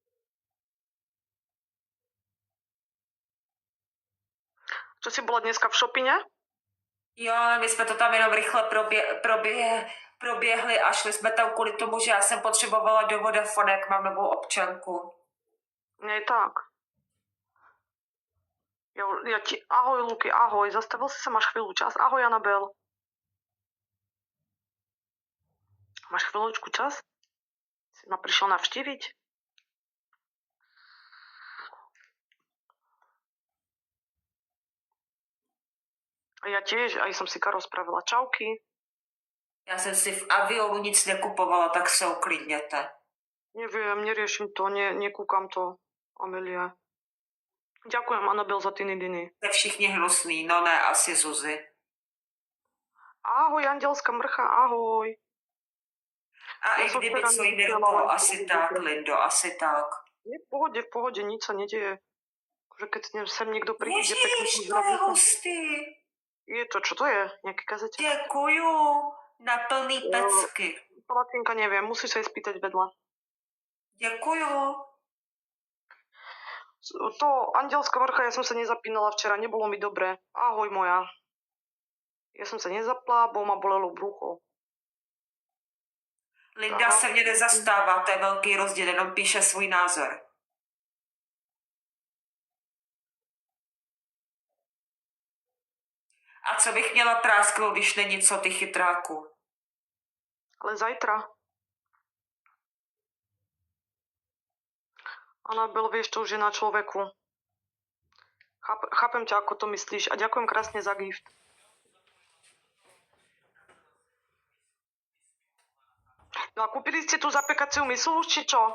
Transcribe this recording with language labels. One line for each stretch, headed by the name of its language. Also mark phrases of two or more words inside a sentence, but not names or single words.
Slovak: Čo si bola dneska v šopine?
Czech: Jo, ale my jsme to tam jenom rychle proběhli a šli jsme tam kvůli tomu, že já jsem potřebovala do Vodafone, jak mám novou občanku.
Slovak: Nie tak. Ja ti... Ahoj, Luky, ahoj. Zastavil si sa, máš chvíľu čas? Ahoj, Anabel. Máš chvíľočku čas? Si ma prišiel navštíviť? A ja tiež, aj som si Karo spravila čauky.
Czech: Já jsem si v avionu nic nekupovala, tak se uklidněte.
Slovak: Neviem, neriešim to, nekúkam to, Amelia. Ďakujem, Anabel, za ty nidiny.
Czech: Jste všichni hnusný, no ne, asi Zuzi.
Slovak: Ahoj, Andelská mrcha, ahoj. A Ja
Czech: i
Slovak: som
Czech: kdyby
Slovak: včera
Czech: co jde do
Slovak: nechcela,
Czech: toho,
Slovak: ale asi
Czech: to
Slovak: tak, bude. Lindo, asi tak. Nie, v pohode, nič sa nedieje. Že keď sem niekto príde, pekne
Czech: Ježiš, to je hustý.
Slovak: Je to, čo to je? Nejaký kazeťak?
Czech: Děkuju, na plný pecky.
Slovak: Palacinka neviem, musíš sa jej spýtať vedľa.
Czech: Děkuju.
Slovak: To, Andelská vrcha, ja som sa nezapínala včera, nebolo mi dobre. Ahoj moja. Ja som sa nezapla, bo ma bolelo brucho.
Czech: Linda se mě nezastává, to je velký rozdíl, jenom píše svůj názor. A co bych měla prásknout, když není co ty chytráku?
Slovak: Ale zajtra. Anabel, vieš, to už je na človeku. Chápem ťa, ako to myslíš a ďakujem krásne za gift. No a kúpili ste tú zapekaciu misu už, či čo?